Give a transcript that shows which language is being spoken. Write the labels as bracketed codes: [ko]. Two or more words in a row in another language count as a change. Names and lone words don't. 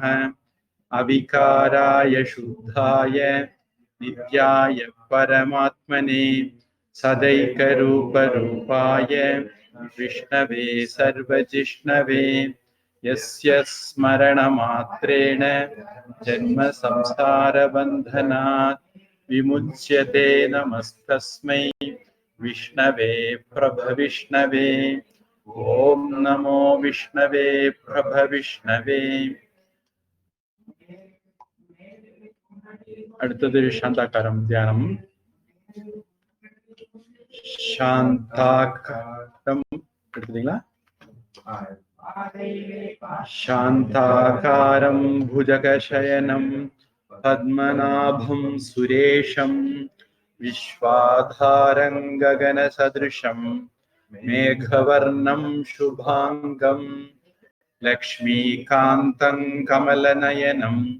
[sa] अविकाराय शुद्धाय नित्याय परमात्मने सदैकरूपरूपाय विष्णवे सर्वजिष्णवे यस्य स्मरणमात्रेण जन्मसंसारबन्धनात् विमुच्यते। नमस्तस्मै विष्णवे प्रभविष्णवे। ओम नमो विष्णवे प्रभविष्णवे। [ta] அடுத்தது சாந்தாகாரம் தியானம். சாந்தாகாரம் எடுத்துட்டீங்களா? [sa] शान्ताकारं भुजगशयनं पद्मनाभं सुरेशं विश्वाधारं गगनसदृशं मेघवर्णं शुभांगं लक्ष्मीकान्तं कमलनयनं